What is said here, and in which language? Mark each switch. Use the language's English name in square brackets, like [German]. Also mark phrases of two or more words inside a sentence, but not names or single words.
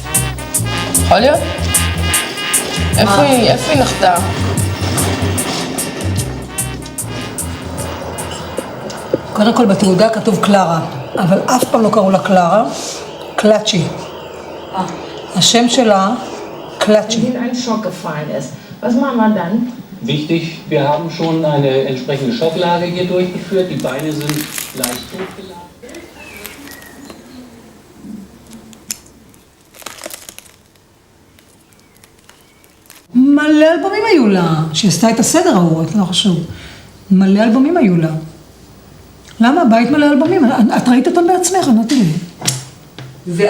[Hebrew] יכול להיות? איפה היא נחתה? קודם כל בתעודה כתוב קלרה, אבל אף פעם לא קראו לה קלרה, קלאצ'י. השם שלה קלאצ'י. [German] Wenn sie in einen Schock gefallen ist. Was machen wir dann? Wichtig, wir haben schon eine entsprechende Schocklage hier durchgeführt. Die Beine sind leicht hochgelagert. [Hebrew] מלא אלבומים היו לה, שהיא עשתה את הסדר ההוא, לא חשוב. מלא אלבומים היו לה. למה? הבית מלא אלבומים. את ראית אותם בעצמך, אמרתי לי.